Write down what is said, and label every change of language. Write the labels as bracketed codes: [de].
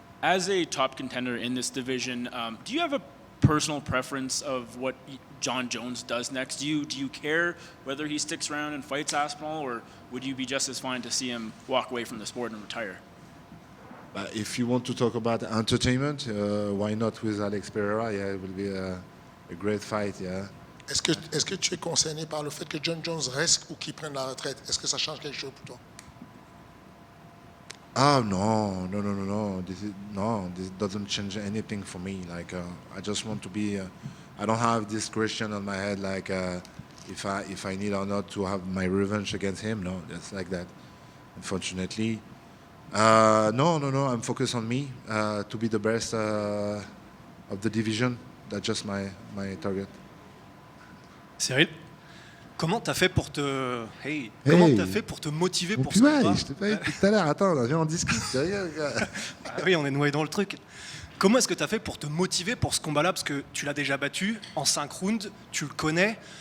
[en] As a top contender in this division, do you have a personal preference of what Jon Jones does next? Do you care whether he sticks around and fights Aspinall, or would you be just as fine to see him walk away from the sport and retire? If you want to talk about entertainment, why not with Alex Pereira? Yeah, it will be a great fight. Yeah. [fr] Est-ce que tu es concerné par le fait que Jon Jones reste ou qu'il prenne la retraite? Est-ce que ça change quelque chose pour toi? [en] Oh no. This doesn't change anything for me. Like I just want to be. I don't have this question on my head like if I need or not to have my revenge against him. No, that's like that. Unfortunately, no. I'm focused on me to be the best of the division. That's just my target. [fr] Ciryl, comment t'as fait pour te motiver pour ce Ouais, combat? je t'ai pas dit tout à l'heure. Attends, viens on discute. Ah oui, on est noyé dans le truc. Comment est-ce que tu as fait pour te motiver pour ce combat-là? Parce que tu l'as déjà battu en 5 rounds, tu le connais.